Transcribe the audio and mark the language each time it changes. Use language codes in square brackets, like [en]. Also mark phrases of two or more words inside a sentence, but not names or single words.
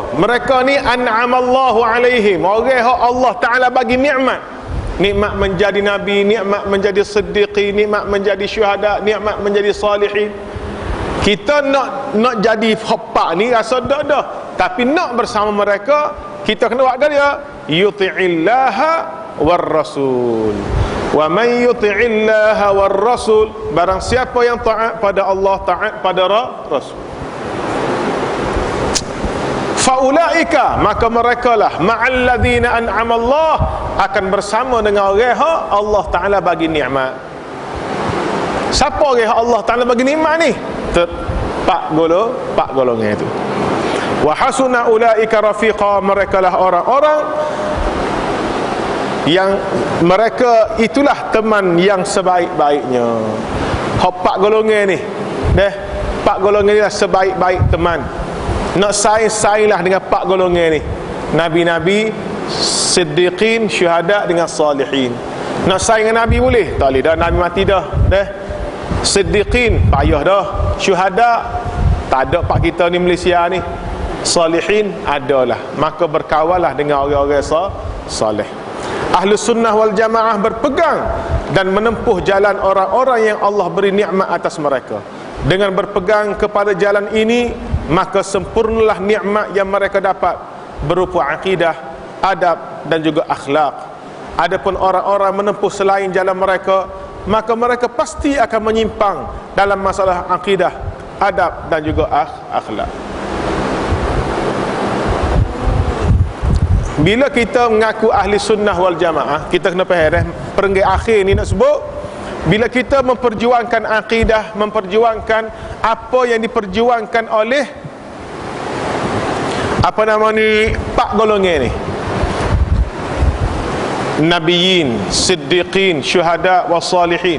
[ms] Mereka ni [ar] أنعم الله عليهم, [ms] orang yang Allah Ta'ala bagi nikmat. Nikmat menjadi nabi, nikmat menjadi siddiqi, nikmat menjadi syuhada, nikmat menjadi salihin. Kita nak jadi hoppak ni rasa dah. Tapi nak bersama mereka, kita kena buat dia [ar] يطع الله والرسول. ومن يطع الله والرسول, [ms] barang siapa yang taat pada Allah, taat pada Rasul, faulaika, maka merekalah [ar] مع الذين أنعم الله, [ms] akan bersama dengan orang yang Allah Ta'ala bagi nikmat. Siapa orang yang Allah Ta'ala bagi nikmat ni? Pak golongan itu. [ar] وحسن أولئك رفيقا, [ms] merekalah orang-orang yang mereka itulah teman yang sebaik-baiknya. Pak golongan ni, pak golongan ni lah sebaik-baik teman. Nak saing-sainglah dengan pak golongan ni. Nabi-nabi, siddiqin, syuhada dengan salihin. Nak saing dengan Nabi boleh? Tak boleh dah, Nabi mati dah. Siddiqin payah dah. Syuhada tak ada pak kita ni Malaysia ni. Salihin adalah. Maka berkawalah dengan orang-orang salih. [ar] أهل السنة والجماعة [ms] berpegang dan menempuh jalan orang-orang yang Allah beri nikmat atas mereka. Dengan berpegang kepada jalan ini, maka sempurnalah nikmat yang mereka dapat berupa akidah, adab dan juga akhlak. Adapun orang-orang menempuh selain jalan mereka, maka mereka pasti akan menyimpang dalam masalah akidah, adab dan juga akhlak. Bila kita mengaku [ar] أهل السنة والجماعة, [ms] kita kena faham perenggai akhir ni nak sebut, bila kita memperjuangkan akidah, memperjuangkan apa yang diperjuangkan oleh apa nama ni pak golongan ni, nabiyin, siddiqin, syuhada wassalihin.